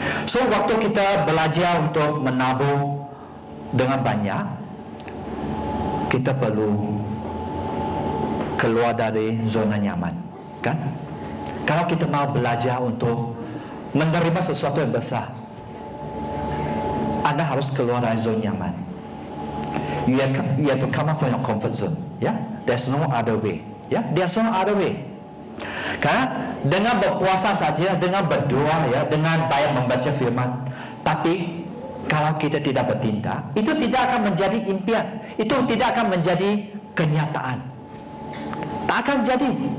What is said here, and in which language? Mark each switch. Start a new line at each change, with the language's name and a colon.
Indonesian: So, waktu kita belajar untuk menabur dengan banyak, kita perlu keluar dari zona nyaman, kan? Kalau kita mau belajar untuk menerima sesuatu yang besar, Anda harus keluar dari zona nyaman.
English: You have to come out from your comfort zone. Yeah, there's no other way. Yeah, there's no other way.
Indonesian: Karena dengan berpuasa saja, dengan berdoa, ya, dengan banyak membaca firman, tapi kalau kita tidak bertindak, itu tidak akan menjadi impian, itu tidak akan menjadi kenyataan, tak akan jadi.